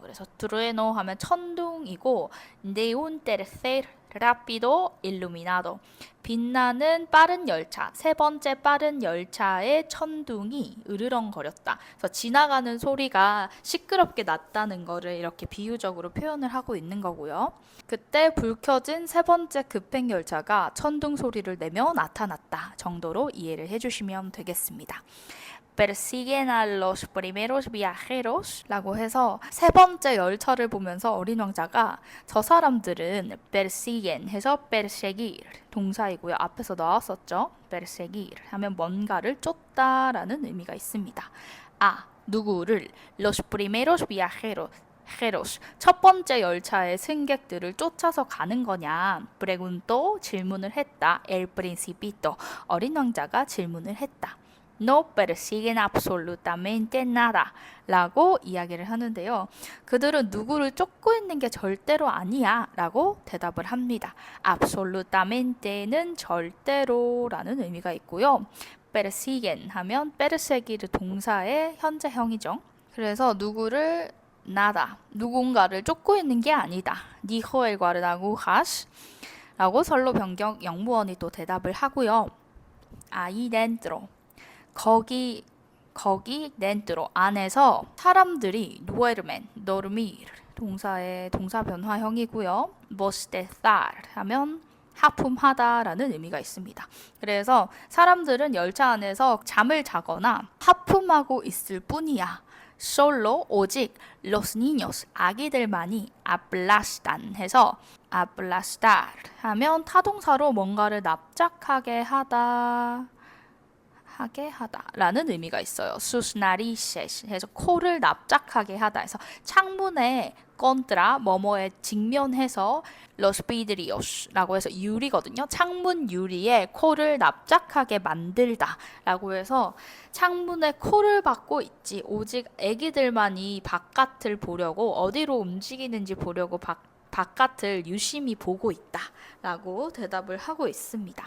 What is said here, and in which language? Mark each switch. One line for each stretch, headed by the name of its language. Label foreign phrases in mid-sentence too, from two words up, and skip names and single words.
Korean: 그래서 드루에노 하면 천둥이고
Spanish: un tercer rápido iluminado
Korean: 빛나는 빠른 열차 세 번째 빠른 열차의 천둥이 으르렁거렸다. 그래서 지나가는 소리가 시끄럽게 났다는 거를 이렇게 비유적으로 표현을 하고 있는 거고요. 그때 불 켜진 세 번째 급행 열차가 천둥 소리를 내며 나타났다 정도로 이해를 해주시면 되겠습니다.
Spanish: persiguen a los primeros viajeros
Korean: 라고 해서 세 번째 열차를 보면서 어린 왕자가 저 사람들은 persiguen 해서 perseguir 동사이고요. 앞에서 나왔었죠. perseguir 하면 뭔가를 쫓다라는 의미가 있습니다. 누구를
Spanish: los primeros viajeros
Korean: 첫 번째 열차의 승객들을 쫓아서 가는 거냐 preguntó 질문을 했다.
Spanish: el principito
Korean: 어린 왕자가 질문을 했다.
Spanish: No persiguen absolutamente nada
Korean: 라고 이야기를 하는데요. 그들은 누구를 쫓고 있는 게 절대로 아니야 라고 대답을 합니다. absolutamente는 절대로 라는 의미가 있고요. persiguen 하면 perseguir 동사의 현재형이죠. 그래서 누군가를 쫓고 있는 게 아니다.
Spanish: Dijo el guardagujas
Korean: 라고 선로 변경 영무원이 또 대답을 하고요.
Spanish: ahí dentro
Korean: 거기 dentro 안에서 사람들이 dormir 동사의 동사 변화형이고요. bostezar 하면 하품하다라는 의미가 있습니다. 그래서 사람들은 열차 안에서 잠을 자거나 하품하고 있을 뿐이야. solo 오직
Spanish: los niños
Korean: 아기들만이 aplastan 해서 aplastar 하면 타동사로 뭔가를 납작하게 하다 하게 하다라는 의미가 있어요.
Spanish: sus narices
Korean: 해서 코를 납작하게 하다 해서 창문에 contra 뭐뭐에 직면해서
Spanish: los vidrios
Korean: 라고 해서 유리거든요. 창문 유리에 코를 납작하게 만들다라고 해서 창문에 코를 박고 있지. 오직 애기들만이 바깥을 보려고 어디로 움직이는지 보려고 바깥을 유심히 보고 있다라고 대답을 하고 있습니다.